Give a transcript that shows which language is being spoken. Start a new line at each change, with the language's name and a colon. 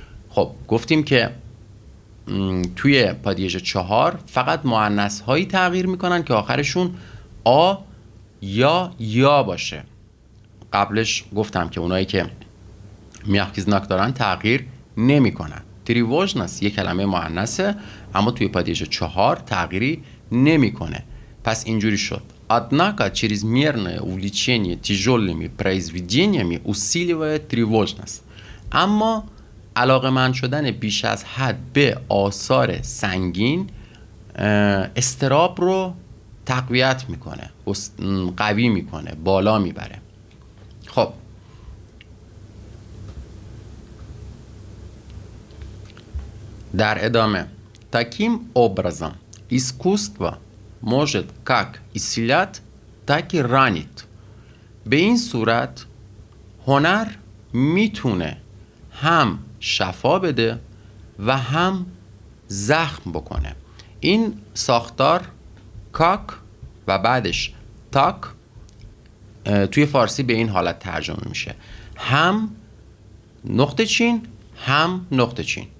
Persian: خب گفتیم که توی پدیده 4 فقط مؤنث هایی تغییر میکنن که آخرشون آ یا باشه. قبلش گفتم که اونایی که میاخکیزناک دارن تغییر نمیکنن. тревожность یک کلمه مؤنثه، اما توی پدیده 4 تغییری نمیکنه. پس اینجوری شد.
Russian: Однако чрезмерное увлечение тяжелыми произведениями усиливает тревожность.
Persian: اما علاقه‌مند شدن بیش از حد به آثار سنگین استراب رو تقویت میکنه، قوی میکنه، بالا میبره. خب در ادامه
Russian: таким образом искусство может как исцелять, так и ранить.
Persian: به این صورت هنر میتونه هم شفا بده و هم زخم بکنه. این ساختار کاک و بعدش تاک توی فارسی به این حالت ترجمه میشه، هم نقطه چین هم نقطه چین.